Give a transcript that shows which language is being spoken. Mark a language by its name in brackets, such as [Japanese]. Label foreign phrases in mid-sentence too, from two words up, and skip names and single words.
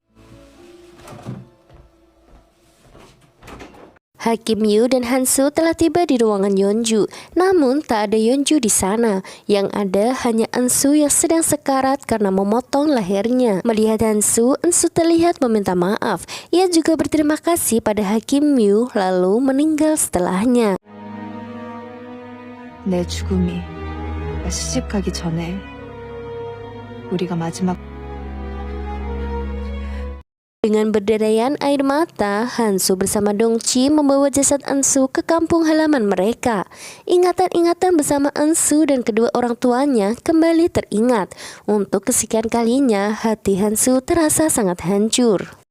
[Indonesian] Hakim Yu dan Hansu telah tiba di ruangan Yeonju. Namun tak ada Yeonju di sana. Yang ada hanya Hansu yang sedang sekarat karena memotong lehernya. Melihat Hansu terlihat meminta maaf. Ia juga berterima kasih pada Hakim Yu lalu meninggal setelahnya. [Korean] 내 죽음이 시집 가기 전에 우리가 마지막 [Indonesian] Dengan berderayan air mata, Hansu bersama Dongchi membawa jasad Hansu ke kampung halaman mereka. Ingatan-ingatan bersama Hansu dan kedua orang tuanya kembali teringat. Untuk kesekian kalinya, hati Hansu terasa sangat hancur.